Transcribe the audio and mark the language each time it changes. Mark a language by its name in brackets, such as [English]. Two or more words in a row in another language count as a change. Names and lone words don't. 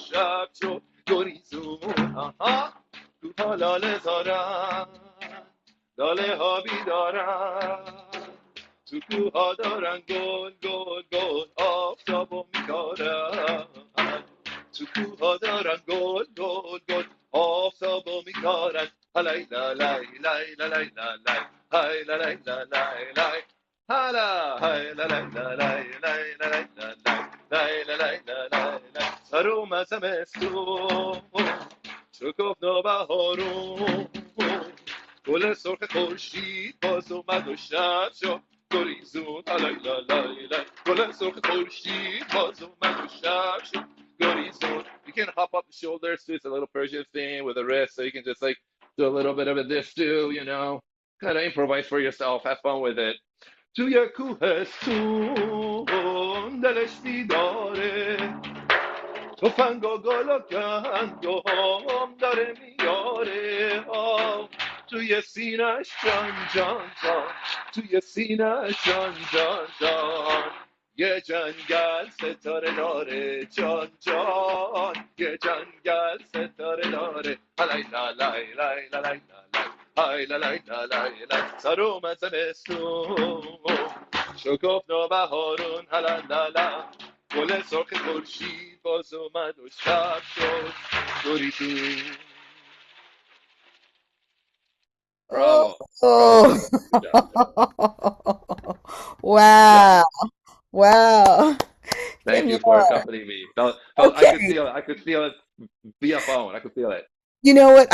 [Persian] شب شد گریزون آها کوهها لاله زارن لاله ها بیدارن تو کوهها دارن گل گل گل آفتابو میکارن تو کوهها دارن گل گل گل آفتابو میکارن لای لای لای لای لای لای لای های لای لای لای لای hala, hay, la, la, la, la, la, la, la, la, la, la, la, la, la, la. سر اومد زمستون شکفته بهارون گل سرخ خورشید باز اومد و شب شد گریزون لای لای لای لای گل سرخ خورشید باز اومد و شب شد گریزون. [English] You can hop up the shoulders too. It's a little Persian thing with a wrist, so you can just like do a little bit of this too, you know. Kind of improvise for yourself. Have fun with it. [Persian] توی کوهستون دلش بیداره تفنگ و گل و گندم داره میاره توی سینش جان جان جان توی سینش جان جان جان یه جنگل ستاره داره جان جان یه جنگل ستاره داره لای لای لای لای لای لای لای لای لای سر اومد زمستون شکفته بهارون هلا لالا گل سرخ خورشید باز اومد و شب شد گریزون. [English] Oh, Bravo, bravo. oh. Good job. Yeah. Wow. Wow. Thank you for Kamyar. accompanying me. I could Okay. feel it. I could feel it via phone. I could feel it. You know what?